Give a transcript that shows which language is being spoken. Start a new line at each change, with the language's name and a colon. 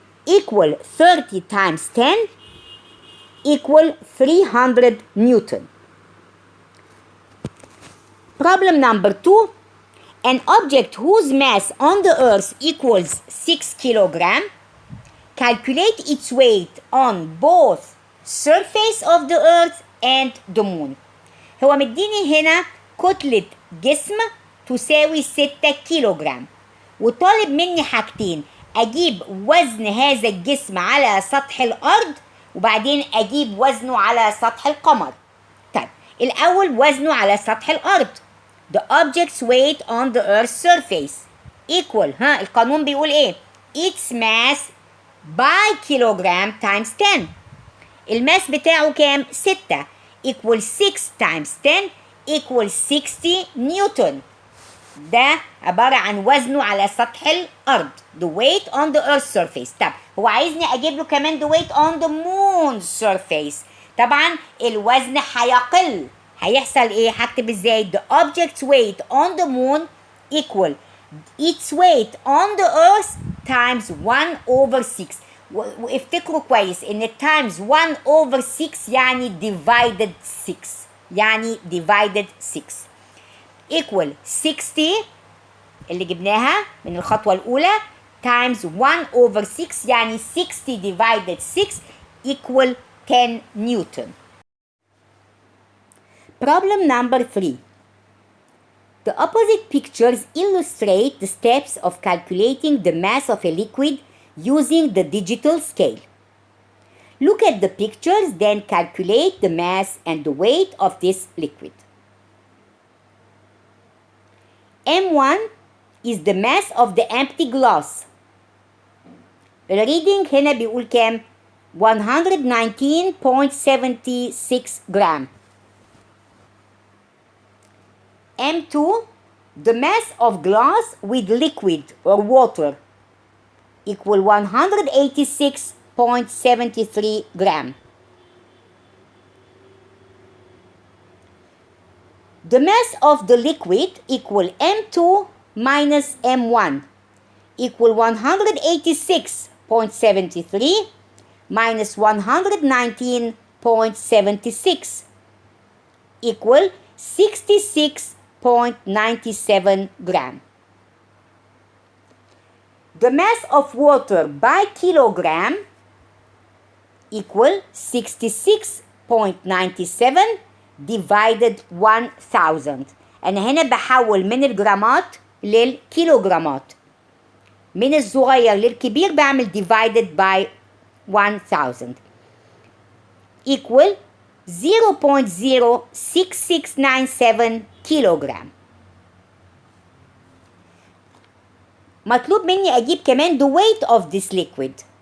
English: equal 30 times 10 equal 300 newton. Problem number 2. An object whose mass on the earth equals 6 kilogram. Calculate its weight on both surface of the earth and the moon.
Arabic: هو مديني هنا كتلة جسم تساوي 6 كيلوغرام، وطالب مني حاجتين: أجيب وزن هذا الجسم على سطح الأرض، وبعدين أجيب وزنه على سطح القمر. طيب الأول وزنه على سطح الأرض.
English: The object's weight on the earth's surface equal
Arabic: القانون بيقول إيه؟
English: its mass by kilogram times 10.
Arabic: الماس بتاعه كام؟
English: 6 equal 6 times 10 equal 60 newton.
Arabic: ده عبارة عن وزنه على سطح الأرض.
English: The weight on the earth's surface.
Arabic: طب هو عايزني أجيب له كمان
English: the weight on the moon's surface.
Arabic: طبعا الوزن هيقل. هيحصل إيه؟ هكتب إزاي؟
English: The object's weight on the moon equal its weight on the earth times 1 over 6.
Arabic: وافتكروا كويس إن
English: times 1 over 6
Arabic: يعني
English: divided 6. يعني divided 6 equal 60
Arabic: اللي جبناها من الخطوة الأولى
English: times 1 over 6 يعني 60 divided 6 equal 10 Newton. Problem number 3. The opposite pictures illustrate the steps of calculating the mass of a liquid using the digital scale. Look at the pictures, then calculate the mass and the weight of this liquid. M1 is the mass of the empty glass.
Arabic: الريدنج هنا بيقول كام؟
English: 119.76 gram. M2, the mass of glass with liquid or water, equal 186.73 gram. The mass of the liquid equal M2 minus M1 equal 186.73 minus 119.76 equal 66.97 gram. The mass of water by kilogram equal 66.97 divided 1000.
Arabic: أنا هنا بحول من الجرامات للكيلوغرامات. من الصغير للكبير بعمل
English: divided by 1000 equal 0.06697 kilogram.
Arabic: مطلوب مني أجيب كمان
English: the weight of this liquid.